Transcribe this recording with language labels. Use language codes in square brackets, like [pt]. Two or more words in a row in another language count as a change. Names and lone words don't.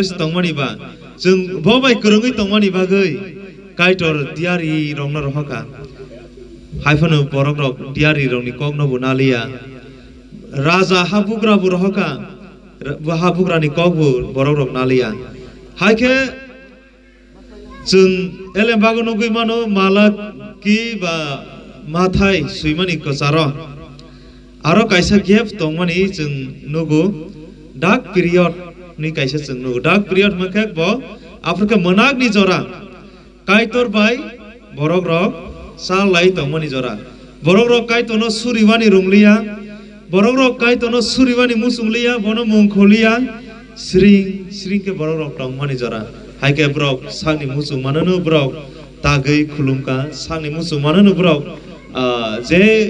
[trp] si tong mani ba jung bo bai kurungi tong mani bagai kaitor diari rong na rohaka haifanu borok rok diari rong ni kok no bunalia raja habugra bu rohaka habugra ni kok bu borok rok nalia haike jung elem bago no gui mano malak ki ba mathai suimani ko saro aro kaisa gap tongmani jung nugu dark period ni kaisa jung nugu dark period makak bo afrika monak ni jora kaitor bai borok rok sal lai tongmani jora borok rok kaitor no suriwani runglia borok rok kaitor no suriwani musunglia bono mungkholia sring ke borok rok tongmani jora haike brok sangni musung mananu brok tagai khulumka sangni musung mananu brok je